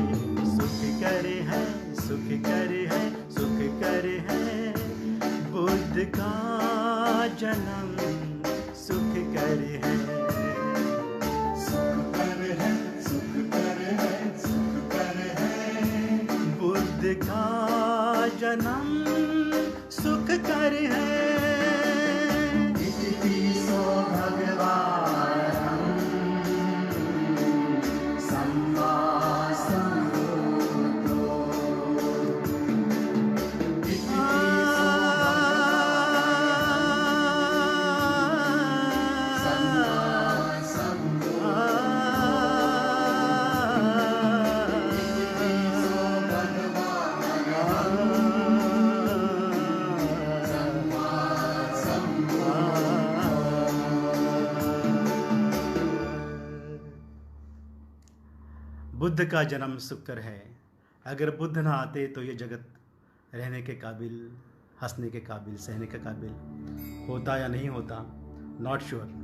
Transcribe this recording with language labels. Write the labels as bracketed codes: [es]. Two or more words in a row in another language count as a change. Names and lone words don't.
[hi] सुख कर है, सुख कर है, सुख कर है, बुद्ध का जन्म सुख कर है। सुख कर है, सुख कर है, सुख कर है, बुद्ध का जन्म सुख कर है। [pi] इतिपिसो भगवान् सम्मा सम्बुद्धो। इतिपिसो सम्मा सम्बुद्धो। इतिपिसो भगवान् सम्मा सम्बुद्धो। [hi] बुद्ध का जन्म शुक्र है। अगर बुद्ध ना आते तो ये जगत रहने के काबिल, हंसने के काबिल, सहने के काबिल होता या नहीं होता, [en] not sure.